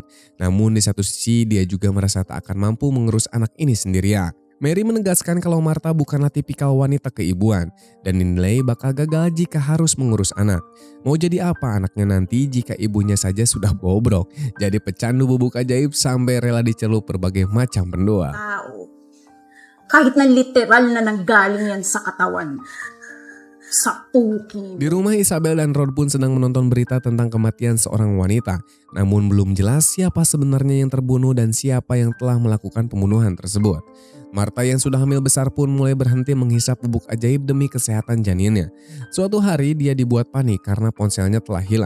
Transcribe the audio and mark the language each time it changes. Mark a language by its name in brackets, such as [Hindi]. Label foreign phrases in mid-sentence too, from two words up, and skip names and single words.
[Indonesian] Namun di satu sisi, dia juga merasa tak akan mampu mengurus anak ini sendirian. Mary menegaskan kalau Marta bukanlah tipikal wanita keibuan dan dinilai bakal gagal jika harus mengurus anak. Mau jadi apa anaknya nanti jika ibunya saja sudah bobrok, jadi pecandu bubuk ajaib sampai rela dicelup berbagai macam pendoa. [Filipino] Kahit na literal na nanggaling yan sa katawan. Sa puki. [Indonesian] Di rumah, Isabel dan Rod pun sedang menonton berita tentang kematian seorang wanita. Namun belum jelas siapa sebenarnya yang terbunuh dan siapa yang telah melakukan pembunuhan tersebut. Marta yang sudah hamil besar pun mulai berhenti menghisap bubuk ajaib demi kesehatan janinnya. Suatu hari dia dibuat panik karena ponselnya telah hilang.